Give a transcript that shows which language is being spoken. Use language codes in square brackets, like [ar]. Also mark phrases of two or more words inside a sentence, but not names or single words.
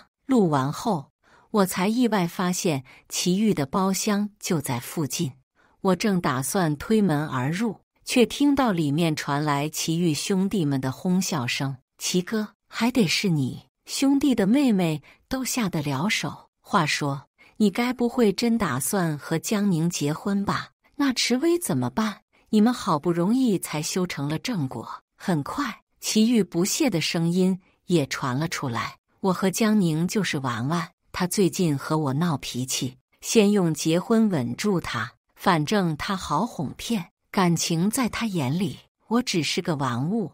[zh] 錄完後，我才意外發現祁煜的包廂就在附近。我正打算推門而入，卻聽到裡面傳來祁煜兄弟們的哄笑聲。祁哥，還得是你，兄弟的妹妹都下得了手。話說，你該不會真打算和江寧結婚吧？那池威怎麼辦？你們好不容易才修成了正果。很快，祁煜不屑的聲音也傳了出來。我和江寧就是玩玩，他最近和我鬧脾氣，先用結婚穩住他，反正他好哄騙，感情在他眼裡，我只是個玩物。